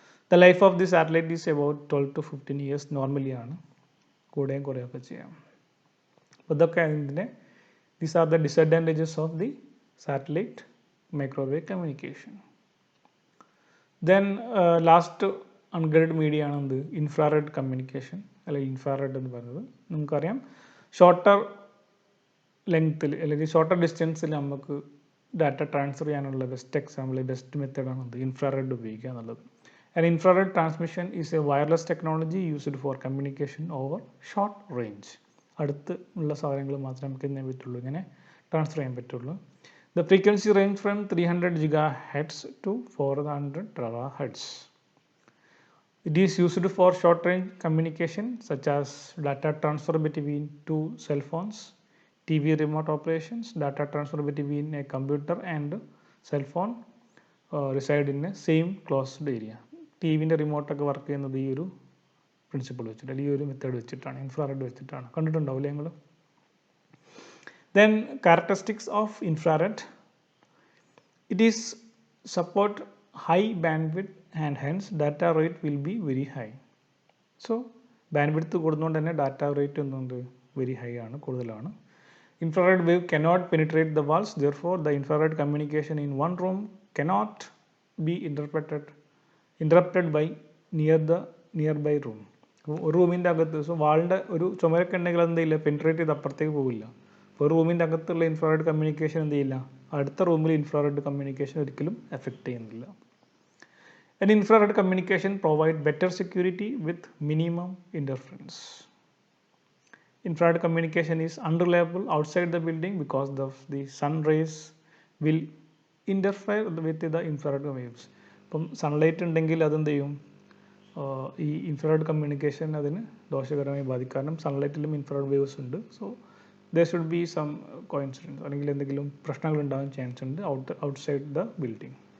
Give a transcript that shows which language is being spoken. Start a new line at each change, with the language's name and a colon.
English: The life of the satellite is about 12 to 15 years
Malayalam: normally ആണ്, കൂടെയും കുറേയൊക്കെ ചെയ്യാം. അപ്പോൾ ഇതൊക്കെ അതിൻ്റെ
English: These are the disadvantages of the satellite microwave communication.
Malayalam: Then last unguided media ആണ് എന്ത്, ഇൻഫ്രാറെഡ് കമ്മ്യൂണിക്കേഷൻ അല്ലെങ്കിൽ ഇൻഫ്രാറെഡ് എന്ന് പറയുന്നത്. നമുക്കറിയാം ഷോർട്ടർ ലെങ്ത്തിൽ അല്ലെങ്കിൽ ഷോർട്ടർ ഡിസ്റ്റൻസിൽ നമുക്ക് ഡാറ്റ ട്രാൻസ്ഫർ ചെയ്യാനുള്ള ബെസ്റ്റ് എക്സാമ്പിൾ, ബെസ്റ്റ് മെത്തേഡാണ് എന്ത്, ഇൻഫ്രാറെഡ് ഉപയോഗിക്കുക എന്നുള്ളത്.
English: An infrared transmission is a wireless technology used for communication over short range.
Malayalam: അടുത്ത് ഉള്ള സാധനങ്ങൾ മാത്രമേ നമുക്ക് എന്ത് ചെയ്യാൻ പറ്റുള്ളൂ, ഇങ്ങനെ ട്രാൻസ്ഫർ ചെയ്യാൻ പറ്റുള്ളൂ.
English: The frequency range from 300 GHz to 400 THz. It is used for short range communication such as data transfer between two cell phones, TV remote operations, data transfer between a computer and cell phone reside in a same closed area.
Malayalam: T വിൻ്റെ റിമോട്ടൊക്കെ work ചെയ്യുന്നത് ഈ ഒരു principle വെച്ചിട്ട് അല്ലെങ്കിൽ ഈ ഒരു method വെച്ചിട്ടാണ്, infrared വെച്ചിട്ടാണ്. കണ്ടിട്ടുണ്ടാവില്ലേ നിങ്ങൾ?
English: Then characteristics of infrared. It is support high bandwidth and hence data rate will be very high.
Malayalam: So band width കൂടുന്നതുകൊണ്ട് തന്നെ ഡാറ്റ റേറ്റ് എന്തുണ്ട്, വെരി ഹൈ ആണ്, കൂടുതലാണ്.
English: Infrared wave cannot penetrate the walls, therefore the infrared communication in one room cannot be interrupted by nearby room.
Malayalam: ഒരു റൂമിൻ്റെ അകത്ത്, so വാളിൻ്റെ ഒരു ചുമരൊക്കെ ഉണ്ടെങ്കിൽ അതെന്തില്ല, penetrate ചെയ്ത് അപ്പുറത്തേക്ക് പോകില്ല. അപ്പോൾ ഒരു റൂമിൻ്റെ അകത്തുള്ള ഇൻഫ്രാറെഡ് കമ്മ്യൂണിക്കേഷൻ എന്ത് ചെയ്യില്ല, അടുത്ത റൂമിൽ ഇൻഫ്രാറെഡ് കമ്മ്യൂണിക്കേഷൻ ഒരിക്കലും എഫക്റ്റ് ചെയ്യുന്നില്ല.
English: An infrared communication provide better security with minimum interference. Infrared communication is unreliable outside the building because the sun rays will interfere with the infrared waves.
Malayalam: ഇപ്പം sunlight ഉണ്ടെങ്കിൽ അതെന്ത് ചെയ്യും, ഈ ഇൻഫ്രാറെഡ് കമ്മ്യൂണിക്കേഷൻ അതിന് ദോഷകരമായി ബാധിക്കും. കാരണം സൺലൈറ്റിലും ഇൻഫ്രാറെഡ് വേവ്സ് ഉണ്ട്.
English: so there should be some coincidence
Malayalam: അല്ലെങ്കിൽ എന്തെങ്കിലും പ്രശ്നങ്ങൾ ഉണ്ടാകാൻ ചാൻസ് ഉണ്ട്
English: Outside the building.